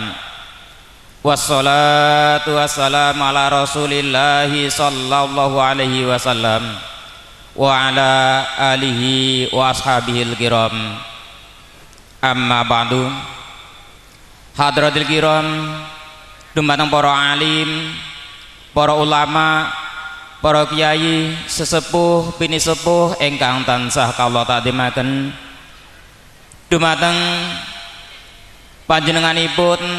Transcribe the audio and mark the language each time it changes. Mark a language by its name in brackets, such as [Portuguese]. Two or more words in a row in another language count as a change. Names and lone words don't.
[Arabic] والصلاة والسلام على رسول الله صلى الله عليه وسلم وعلى آله وأصحابه الكرام أما بعد. حضرات الكرام [Javanese] dumateng para alim, para ulama, para kiai sesepuh bini sepuh ingkang tansah kawula takdimaken dumateng panjenenganipun